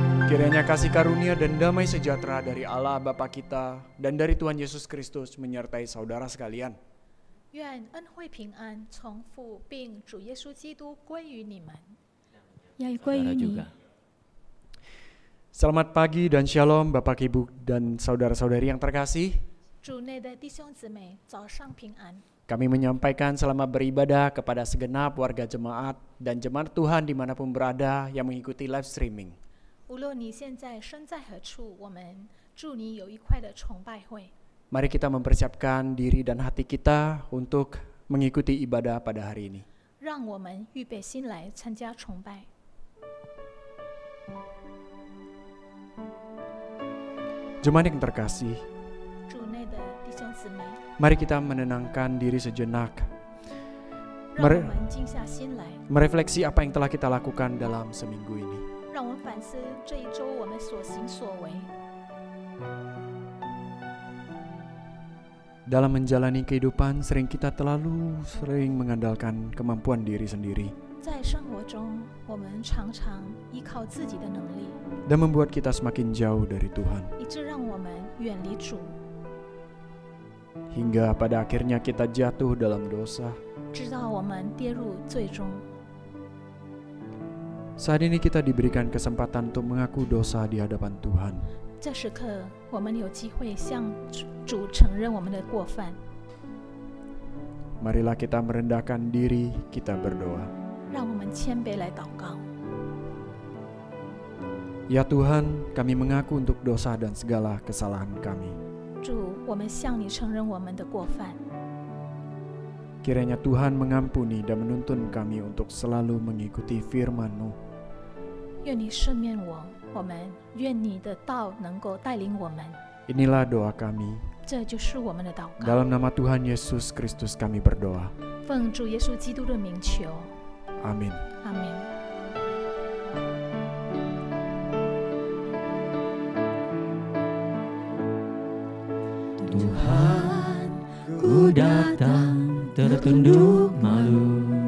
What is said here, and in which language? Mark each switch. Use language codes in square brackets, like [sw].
[id] Kiranya kasih karunia dan damai sejahtera dari Allah Bapa kita dan dari Tuhan Yesus Kristus menyertai saudara sekalian. [zh] 愿恩惠平安从父并主耶稣基督归于你们。也归于你。 [id] Selamat pagi dan shalom Bapak Ibu dan saudara-saudari yang terkasih. [zh] 主内的弟兄姊妹，早上平安。 [id] Kami menyampaikan selamat beribadah kepada segenap warga jemaat dan jemaat Tuhan dimanapun berada yang mengikuti live streaming. [zh] 无论你现在身在何处，我们祝你有愉快的崇拜会。 [id] Mari kita mempersiapkan diri dan hati kita untuk mengikuti ibadah pada hari ini. [zh] 让我们预备心来参加崇拜。 [id] Jemaat yang terkasih, [zh] 主内的弟兄姊妹， [id] mari kita menenangkan diri sejenak, [zh] 让我们静下心来， [id] merefleksi apa yang telah kita lakukan dalam seminggu ini. [zh] 让我们反思这一周我们所行所为。 [id] Dalam menjalani kehidupan sering kita terlalu sering mengandalkan kemampuan diri sendiri [zh] 在生活中，我们常常依靠自己的能力， [id] dan membuat kita semakin jauh dari Tuhan. [zh] 以致让我们远离主， [id] Hingga pada akhirnya kita jatuh dalam dosa. [zh] 直到我们跌入罪中。 [id] Saat ini kita diberikan kesempatan untuk mengaku dosa di hadapan Tuhan. [zh] 这时刻，我们有机会向主承认我们的过犯。 [id] Marilah kita merendahkan diri, kita berdoa. [zh] 让我们谦卑来祷告。 [id] Ya Tuhan, kami mengaku untuk dosa dan segala kesalahan kami. [zh] 主，我们向你承认我们的过犯， [id] Kiranya Tuhan mengampuni dan menuntun kami untuk selalu mengikuti firman-Mu. [zh] 愿你赦免我，我们愿你的道能够带领我们。 [id] Inilah doa kami. [zh] 这就是我们的祷告。 [id] Dalam nama Tuhan Yesus Kristus kami berdoa. [zh] 奉主耶稣基督的名求， [id] Amin. [zh] 阿门。 [id] Tuhan, ku datang tertunduk malu.